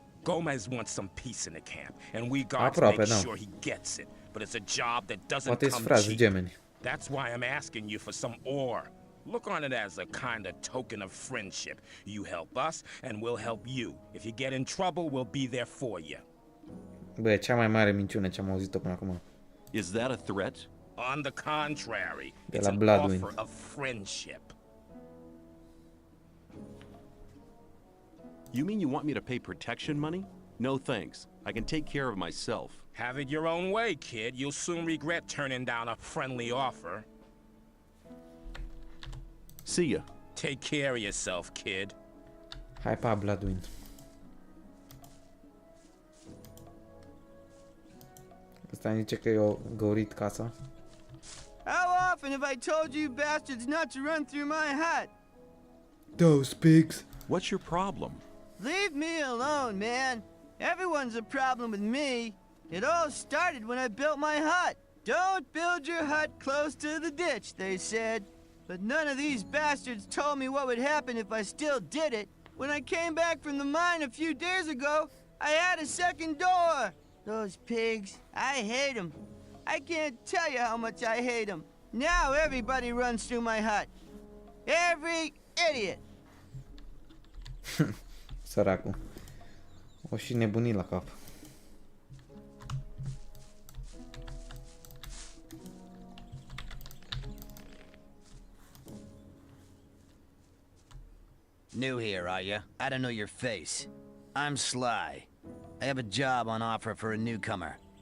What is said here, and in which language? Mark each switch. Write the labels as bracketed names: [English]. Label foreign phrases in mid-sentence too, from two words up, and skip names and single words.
[English] Gomez wants some peace in the camp, and we guards make sure he gets it. But it's a job that doesn't come cheap. That's why I'm asking you for some ore. Look on it as a kind of token of friendship. You help us, and we'll help you. If you get in trouble, we'll be there for you. [Romanian] Bă, cea mai mare minciună ce am auzit-o până acum. [English] Is that a threat? On the contrary, [Romanian] De [English] it's [Romanian] la [English] an [Romanian] Bloodwind. [English] offer of friendship. You mean you want me to pay protection money? No thanks. I can take care of myself. Have it your own way, kid. You'll soon regret turning down a friendly offer. See ya. Take care of yourself, kid. [Romanian] Hai pa, Bloodwind. Ăsta zice că i-a găurit casa. [English] How often have I told you bastards not to run through my hut? Those pigs. What's your problem? Leave me alone, man. Everyone's a problem with me. It all started when I built my hut. Don't build your hut close to the ditch, they said. But none of these bastards told me what would happen if I still did it. When I came back from the mine a few days ago, I had a second door. Those pigs, I hate them. I can't tell you how much I hate them. Now everybody runs through my hut. Every idiot. [Romanian] Săracul. O și nebunit la cap. [English] New here, are you? I don't know your face. I'm Sly. I have a job on offer for a newcomer.